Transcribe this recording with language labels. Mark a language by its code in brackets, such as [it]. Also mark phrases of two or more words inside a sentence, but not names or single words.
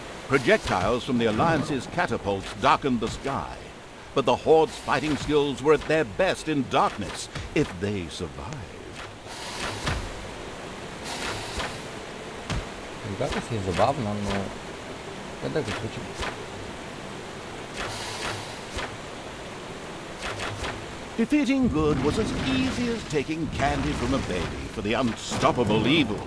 [en] Projectiles from the Alliance's catapults darkened the sky, but the Horde's fighting skills were at their best in darkness, if they survived. [bg] Ребята си забавно, но къде да го случим? [en] Defeating good was as easy as taking candy from a baby for the unstoppable evil.